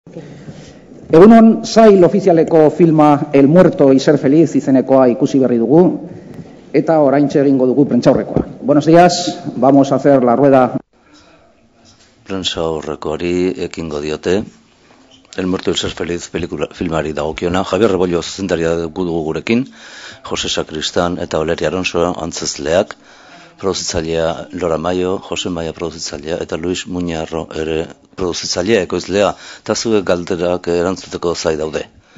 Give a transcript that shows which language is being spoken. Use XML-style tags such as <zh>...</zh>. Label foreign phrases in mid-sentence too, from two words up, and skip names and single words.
<eu>Egunon, sail ofizialeko filma El Muerto y Ser Feliz izenekoa ikusi berri dugu, eta oraintxe egingo dugu prentsaurrekoa.</eu> <es>Buenos días, vamos a hacer la rueda.</es> <eu>Prentsaurrekoari ekingo diote, El Muerto y Ser Feliz filmari dagokiona, Javier Rebollo zuzendaria dugu gurekin, Jose Sacristán eta Valeria Alonso antzezleak, produzitzailea Lora Maio, Jose Maia produzitzailea eta Luis Muñarro ere produzitzailea ekoizlea, eta zuek galderak erantzuteko zai daude.</eu>